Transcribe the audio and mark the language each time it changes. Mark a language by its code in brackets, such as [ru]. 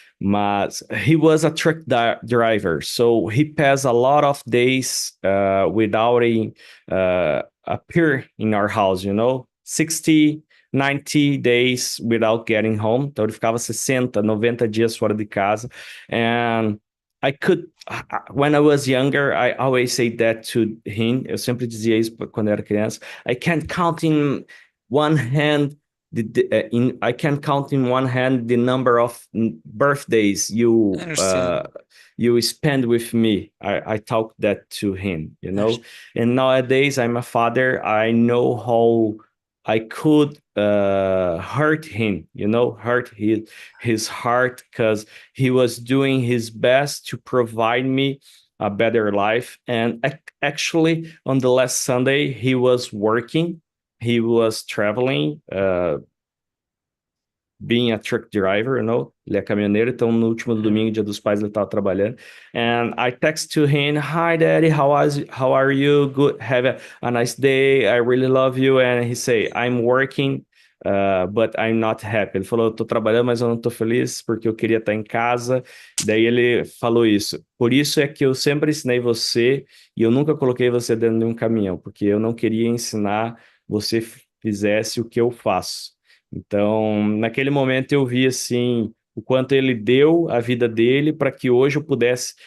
[en] Mas he was a truck driver, so he passed a lot of days without appear in our house, 60, 90 days without getting home. [pt] Então ele ficava 60, 90 dias fora de casa. [en] And I could, when I was younger, I always say that to him. [pt] Eu sempre dizia isso quando eu era criança. [en] I can't count in one hand I can count in one hand the number of birthdays I understand. you spend with me. I talk that to him. And nowadays I'm a father. I know how I could hurt him, hurt his heart because he was doing his best to provide me a better life. And actually, on the last Sunday, he was working, he was traveling, being a truck driver. [pt] Ele é caminhoneiro, então no último domingo, Dia dos Pais, ele estava trabalhando. [en] And I text to him, "Hi, Daddy, how are you? Good, have a nice day. I really love you." And he say, "I'm working, but I'm not happy." [pt] Ele falou, "Eu tô trabalhando, mas eu não tô feliz porque eu queria estar em casa." Daí ele falou isso. "Por isso é que eu sempre ensinei você e eu nunca coloquei você dentro de um caminhão, porque eu não queria ensinar você fizesse o que eu faço." Então, naquele momento eu vi assim o quanto ele deu a vida dele para que hoje eu pudesse.